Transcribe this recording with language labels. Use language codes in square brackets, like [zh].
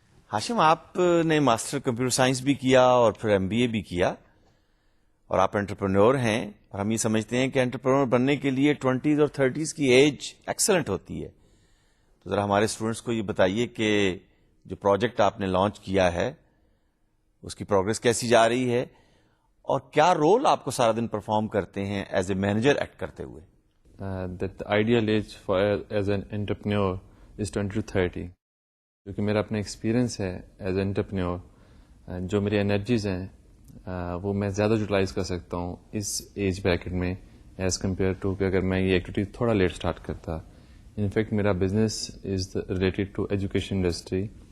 [ur] ہاشم, آپ نے master computer science بھی کیا اور پھر MBA بھی کیا, اور آپ انٹرپرینور ہیں, اور ہم یہ سمجھتے ہیں کہ انٹرپرینور بننے کے لیے 20s اور 30s کی ایج ایکسلنٹ ہوتی ہے. تو ذرا ہمارے اسٹوڈنٹس کو یہ بتائیے کہ جو پروجیکٹ آپ نے لانچ کیا ہے اس کی پروگرس کیسی جا رہی ہے, اور کیا رول آپ کو سارا دن پرفارم کرتے ہیں ایز اے مینیجر ایکٹ کرتے ہوئے. [en] The ideal age for as an entrepreneur is 20 to 30. [ur] کیونکہ میرا اپنا ایکسپیرینس ہے ایز اے انٹرپرینور, جو میری انرجیز ہیں وہ میں زیادہ یوٹیلائز کر سکتا ہوں اس ایج بریکٹ میں ایز کمپیئر ٹو کہ اگر میں یہ ایکٹیویٹی تھوڑا لیٹ اسٹارٹ کرتا. [en] In fact میرا business is related to education industry.